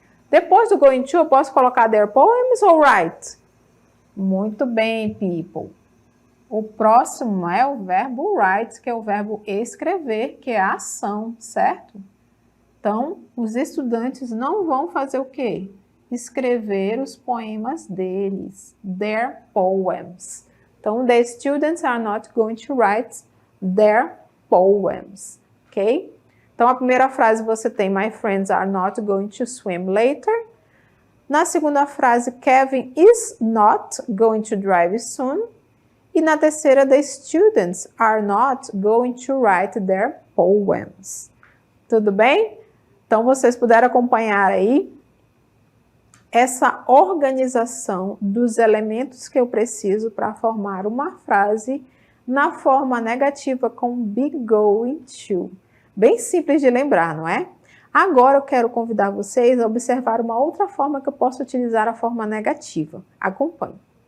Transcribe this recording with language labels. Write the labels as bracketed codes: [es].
[pt] Depois do going to, eu posso colocar their poems ou write? Muito bem, people. O próximo é o verbo write, que é o verbo escrever, que é a ação, certo? Então, os estudantes não vão fazer o quê? Escrever os poemas deles, their poems. Então, [en] the students are not going to write their poems, ok? [pt] Então, a primeira frase você tem, [en] my friends are not going to swim later. [pt] Na segunda frase, [en] Kevin is not going to drive soon. [pt] E na terceira, [en] the students are not going to write their poems. [pt] Tudo bem? Então, vocês puderam acompanhar aí essa organização dos elementos que eu preciso para formar uma frase na forma negativa com be going to. Bem simples de lembrar, não é? Agora eu quero convidar vocês a observar uma outra forma que eu posso utilizar a forma negativa. Acompanhe.